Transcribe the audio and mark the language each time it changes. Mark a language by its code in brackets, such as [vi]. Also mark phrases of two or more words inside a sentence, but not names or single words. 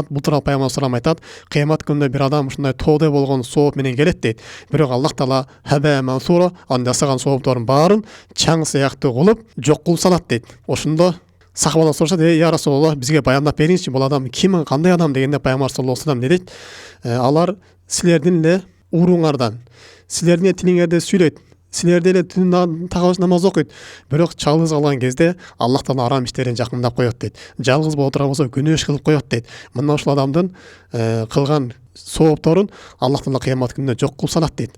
[ky] Бул тууралуу пайгамбар салам айтат: "Кыямат күнүндө бир адам ушундай тоодой болгон сооп менен келет" дейт. Бирок Аллах таала [ar] هباء منثورا, [ky] анын жасаган соопторун баарын чаң сыяктуу кылып жок кылып салат дейт. Ошондо сахабалар сурашат: [ar] "يا رسول الله, [ky] бизге баяндап бериңизчи, бул адам ким, кандай адам?" дегенде пайгамбар [ar] صلى الله عليه وسلم [ky] не дейт? "Алар силердин эле урууңардан, силердин тилиңерде сүйлөйт, силерде эле түн тагабыз намаз окуйт, бирок жалгыз калган кезде Аллах таала арам иштерин жакындап коет" дейт. Жалгыз боло турган болсо күнөө иш кылып коет дейт. Мына ушул адамдын кылган соопторун Аллах таала кыямат күнүндө жок кылып салат дейт.